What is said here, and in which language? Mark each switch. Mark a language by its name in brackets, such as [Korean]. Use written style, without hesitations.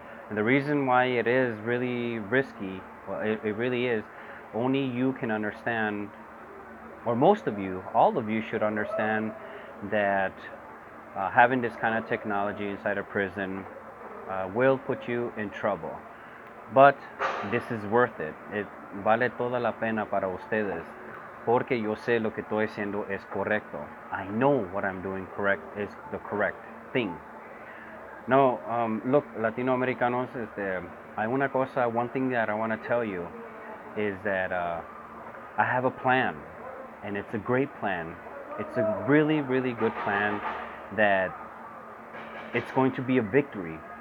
[English] And the reason why it is really risky, well, it really is, only you can understand, or most of you, all of you should understand that having this kind of technology inside a prison will put you in trouble. But this is worth it. [Spanish] Vale toda la pena para ustedes, porque yo sé lo que estoy haciendo es correcto. [English] I know what I'm doing correct is the correct thing. No, look, Latinoamericanos, [Spanish] hay una cosa, [English] one thing that I want to tell you is that I have a plan, and it's a great plan. It's a really, really good plan that it's going to be a victory.